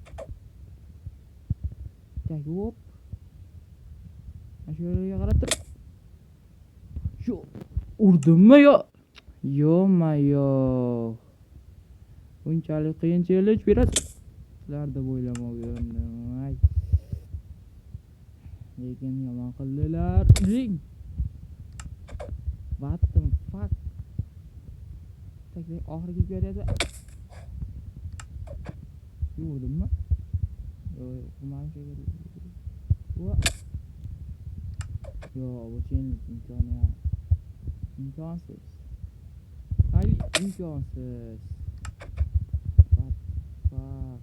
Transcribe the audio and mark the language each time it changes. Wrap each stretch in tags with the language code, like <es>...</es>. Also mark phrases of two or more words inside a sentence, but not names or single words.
<uz>Hop. Mashhurga qarab tur. Shu urdimmi yo? Yo-mayo. Bunchalik qiyin challenge berasiz. Sizlar deb o'ylamoqdim. Lekin yomon qildilar.</uz> <en>What the fuck?</en> <uz>Oxirgi ko'radi. Yurdimmi? Yo'q, mana shunday. Bu challenge imkonsiz. Imkonsiz. Fuck.</uz>